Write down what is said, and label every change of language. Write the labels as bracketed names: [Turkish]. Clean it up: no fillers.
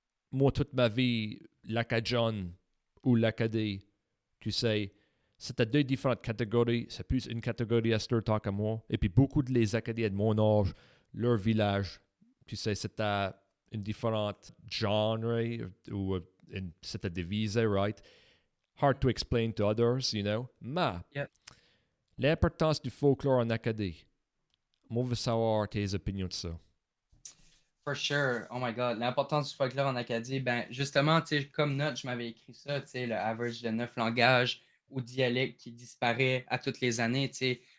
[French] Moi, toute ma vie, l'acadien ou l'acadie, tu sais, c'était deux différentes catégories. C'est plus une catégorie à Stir Talk à moi. Et puis beaucoup de les Acadiens de mon âge, leur village, tu sais, c'était une différente genre ou c'était divisé, [English] right? Hard to explain to others, you know. [French] Mais [English] yeah. [French] l'importance du folklore en Acadie, moi, je veux savoir tes opinions de ça. [English] For sure. Oh my God. [French] L'importance du folklore en Acadie, ben justement, tu sais, comme note, je m'avais écrit ça, tu sais, le [English] average [French] de 9 langages ou dialectes qui disparaît à toutes les années, tu sais.